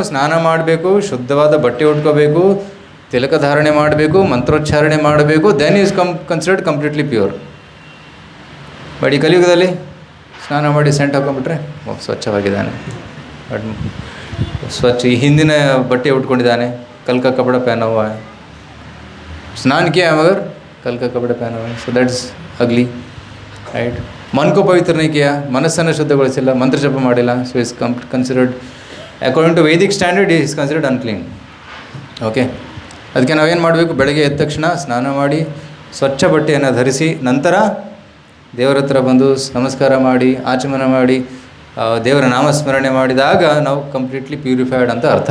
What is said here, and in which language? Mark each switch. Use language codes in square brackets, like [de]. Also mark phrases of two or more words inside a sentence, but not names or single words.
[kn] ಸ್ನಾನ ಮಾಡಬೇಕು, ಶುದ್ಧವಾದ ಬಟ್ಟೆ ಉಟ್ಕೋಬೇಕು, ತಿಲಕ ಧಾರಣೆ ಮಾಡಬೇಕು, ಮಂತ್ರೋಚ್ಚಾರಣೆ ಮಾಡಬೇಕು, [en] then is considered completely pure. [kn] ಬಟ್ ಈ ಕಲಿಯುಗದಲ್ಲಿ ಸ್ನಾನ ಮಾಡಿ ಸೆಂಟ್ ಹಾಕೊಂಡ್ಬಿಟ್ರೆ ಸ್ವಚ್ಛವಾಗಿದ್ದಾನೆ, ಬಟ್ ಸ್ವಚ್ಛ ಈ ಹಿಂದಿನ ಬಟ್ಟೆ ಉಟ್ಕೊಂಡಿದ್ದಾನೆ, [hi] कल का कपड़ा पहना हुआ है, स्नान किया है मगर कल का कपड़ा पहना हुआ है, [en] so that's ugly, right. [hi] मन को पवित्र नहीं किया, [kn] ಮನಸ್ಸನ್ನು ಶುದ್ಧಗೊಳಿಸಿಲ್ಲ, ಮಂತ್ರ ಜಪ ಮಾಡಿಲ್ಲ, [en] so is considered according to vedic standard is considered unclean. [kn] ಓಕೆ, ಅದಕ್ಕೆ ನಾವೇನು ಮಾಡಬೇಕು? ಬೆಳಗ್ಗೆ ಎದ್ದ ತಕ್ಷಣ ಸ್ನಾನ ಮಾಡಿ ಸ್ವಚ್ಛ ಬಟ್ಟೆಯನ್ನು ಧರಿಸಿ ನಂತರ ದೇವರ ಹತ್ರ ಬಂದು ನಮಸ್ಕಾರ ಮಾಡಿ ಆಚಮನ ಮಾಡಿ ದೇವರ ನಾಮಸ್ಮರಣೆ ಮಾಡಿದಾಗ ನಾವು [en] completely purified [kn] ಅಂತ ಅರ್ಥ.